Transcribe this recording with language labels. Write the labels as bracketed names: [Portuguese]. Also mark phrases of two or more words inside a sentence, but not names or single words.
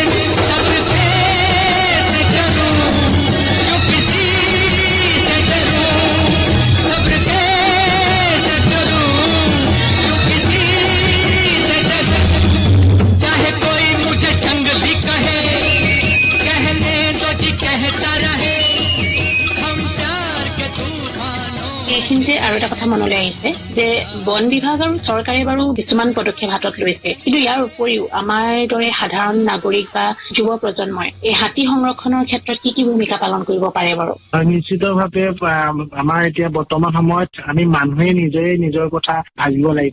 [Hindi] सब्र कैसे करूं क्यों किसी से डरूं, सब्र कैसे करूं क्यों किसी से डरूं। चाहे कोई मुझे जंगली कहे, कहने दो जी कहता रहे, हम प्यार के तूफानों। [Assamese] এইখিনিতে আৰু এটা কথা মনলৈ আহিছে যে বন বিভাগ আৰু চৰকাৰে বাৰু কিছুমান পদক্ষেপ হাতত লৈছে, কিন্তু ইয়াৰ উপৰিও আমাৰ দৰে সাধাৰণ নাগৰিক বা যুৱ প্ৰজন্মই এই হাতী সংৰক্ষণৰ ক্ষেত্ৰত কি ভূমিকা পালন কৰিব পাৰে বাৰু? নিশ্চিতভাৱে আমাৰ এতিয়া বৰ্তমান সময়ত আমি মানুহে নিজে নিজৰ কথা ভাবিব লাগিব।